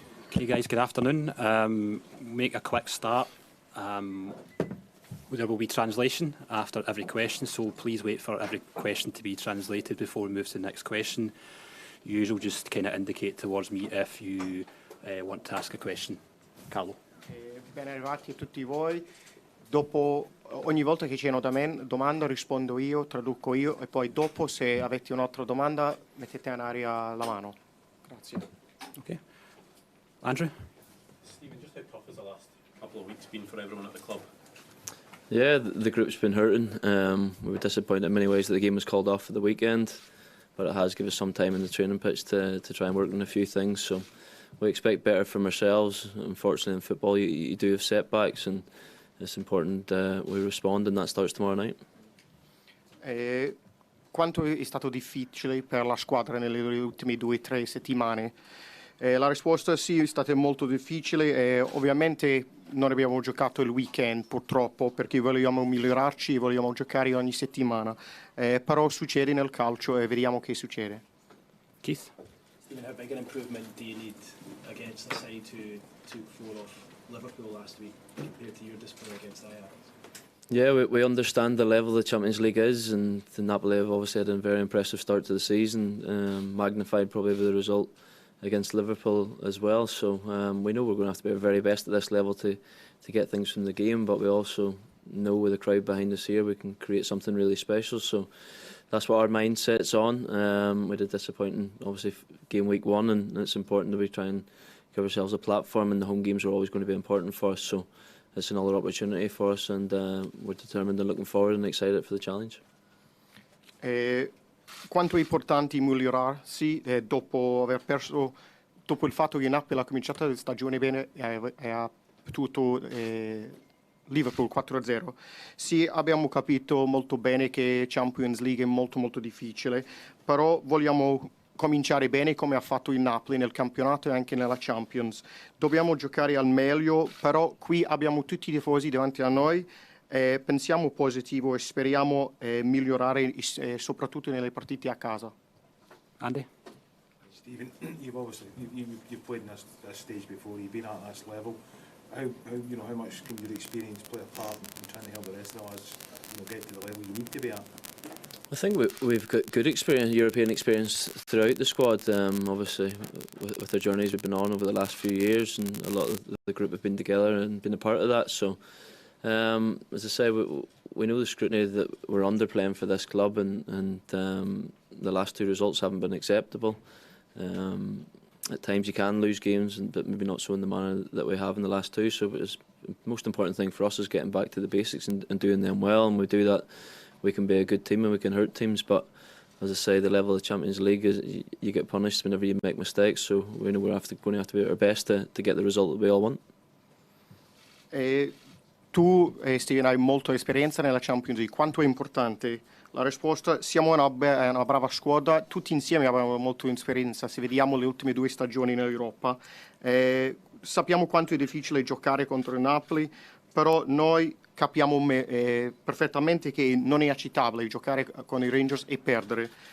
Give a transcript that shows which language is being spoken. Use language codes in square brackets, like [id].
[en] Hey guys, good afternoon. Make a quick start. There will be translation after every question, so please wait for every question to be translated before we move to the next question. Usual, just kind of indicate towards me if you want to ask a question. Carlo. [it] Ben arrivati a tutti voi. Dopo, ogni volta che c'è una domanda rispondo io, traduco io e poi dopo se avete un'altra domanda mettete in aria la mano. Grazie. [en] Okay. Andrew? Stephen, just how tough has the last couple of weeks been for everyone at the club? Yeah, the group's been hurting. We were disappointed in many ways that the game was called off for the weekend, but it has given us some time in the training pitch to try and work on a few things. So we expect better from ourselves. Unfortunately, in football, you do have setbacks, and it's important we respond, and that starts tomorrow night. [it] Quanto è stato difficile per la squadra nelle ultime 2 o 3 settimane? La risposta sì, è stata molto difficile. Ovviamente non abbiamo giocato il weekend purtroppo perché vogliamo migliorarci, vogliamo giocare ogni settimana. Però succede nel calcio e vediamo che succede. [en] Keith? Stephen, how big an improvement do you need against the side who took 4 off Liverpool last week compared to your display against Ajax? Yeah, we understand the level the Champions League is, and the Napoli have obviously had a very impressive start to the season, magnified probably with the result against Liverpool as well. So we know we're going to have to be our very best at this level to get things from the game, but we also know with the crowd behind us here we can create something really special. So that's what our mindset's on. We did disappointing, obviously, game week 1, and it's important that we try and give ourselves a platform, and the home games are always going to be important for us. So it's another opportunity for us, and we're determined and looking forward and excited for the challenge. [it] Quanto è importante migliorarsi dopo aver perso, dopo il fatto che Napoli ha cominciato la stagione bene e ha battuto Liverpool 4-0. Sì, abbiamo capito molto bene che Champions League è molto molto difficile, però vogliamo cominciare bene come ha fatto il Napoli nel campionato e anche nella Champions. Dobbiamo giocare al meglio, però qui abbiamo tutti i tifosi davanti a noi. Pensiamo positivo e speriamo migliorare soprattutto nelle partite a casa. [en] Andy? Stephen, you've played in this stage before. You've been at this level. How much can your experience play a part in trying to help the rest of us get to the level you need to be at? I think we've got good experience, European experience throughout the squad. Obviously, with the journeys we've been on over the last few years, and a lot of the group have been together and been a part of that. So, as I say, we know the scrutiny that we're under playing for this club, and the last 2 results haven't been acceptable. At times you can lose games, but maybe not so in the manner that we have in the last 2. So the most important thing for us is getting back to the basics and doing them well, and we do that. We can be a good team and we can hurt teams, but as I say, the level of the Champions League is you get punished whenever you make mistakes. So we know we're going to have to be at our best to get the result that we all want. [it] Tu, Steven, hai molta esperienza nella Champions League. Quanto è importante? La risposta: siamo una brava squadra, tutti insieme abbiamo molta esperienza. Se vediamo le ultime 2 stagioni in Europa, sappiamo quanto è difficile giocare contro il Napoli, però noi capiamo perfettamente che non è accettabile giocare con i Rangers e perdere.